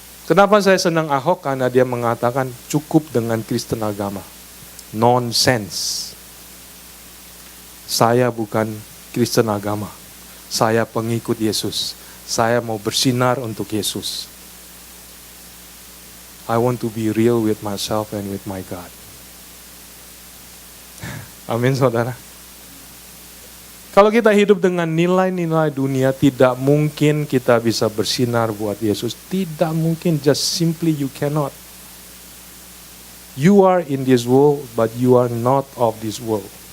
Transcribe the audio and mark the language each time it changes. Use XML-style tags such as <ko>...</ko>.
<id>Kenapa saya senang Ahok? Karena dia mengatakan cukup dengan Kristen agama. Nonsense. Saya bukan Kristen agama. Saya pengikut Yesus. Saya mau bersinar untuk Yesus.</id> <en>I want to be real with myself and with my God.</en> <id>Amin, saudara. Kalau kita hidup dengan nilai-nilai dunia, tidak mungkin kita bisa bersinar buat Yesus. Tidak mungkin,</id> <en>just simply you cannot. You are in this world, but you are not of this world.</en>